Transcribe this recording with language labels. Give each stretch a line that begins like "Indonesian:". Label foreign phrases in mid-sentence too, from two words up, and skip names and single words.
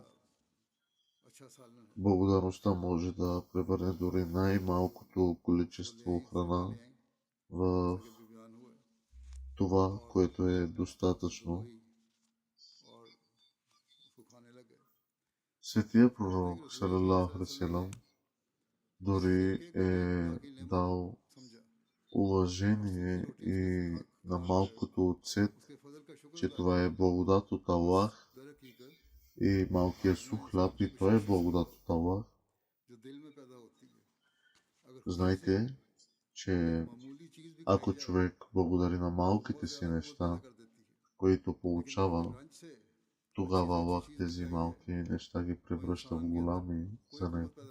Bulgarian: Благодарността може да превърне дори най-малкото количество храна в това, което е достатъчно. Светия Пророк
Arabic: صلى الله عليه وسلم
Bulgarian: дори е дал уважение и на малкото оцет, че това е благодат от Аллах, и малкия сух хляб, и той е благодат от Аллах. Знайте, че ако човек благодари на малките си неща, които получава, тогава Аллах тези малки неща ги превръща в голями за него.